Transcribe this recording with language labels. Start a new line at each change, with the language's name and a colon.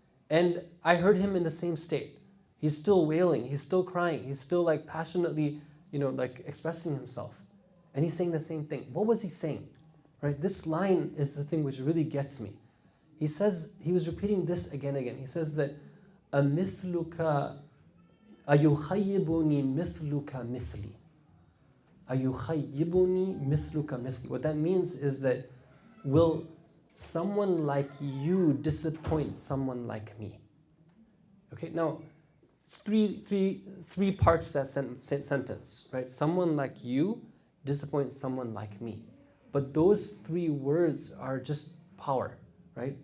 English: And I heard him in the same state. He's still wailing. He's still crying. He's still passionately, expressing himself. And he's saying the same thing. What was he saying? Right? This line is the thing which really gets me. He says, he was repeating this again and again. He says that,
Arabic: أَمِثْلُكَ أَيُخَيِّبُنِي مِثْلُكَ مِثْلِي أَيُخَيِّبُنِي مِثْلُكَ مِثْلِي.
English: What that means is that, will someone like you disappoint someone like me? Okay, now, it's three parts to that sentence, right? Someone like you disappoints someone like me. But those three words are just power, right?